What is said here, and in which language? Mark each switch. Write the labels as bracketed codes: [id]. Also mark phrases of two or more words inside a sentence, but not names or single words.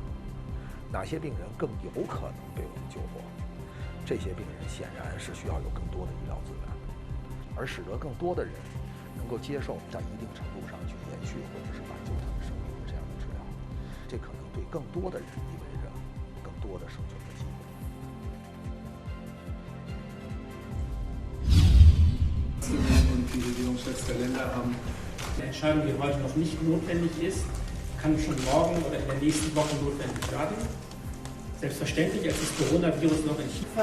[zh] 哪些病人更有可能被我们救活？这些病人显然是需要有更多的医疗资源的，而使得更多的人能够接受在一定程度上去延续或者是挽救他们生命的这样的治疗，这可能对更多的人意味着更多的生存的机会。 [de] Und die Regierungschefs der Länder haben eine Entscheidung, die heute noch nicht notwendig ist, kann schon morgen oder in der nächsten Woche notwendig werden. Selbstverständlich, als das Coronavirus noch in China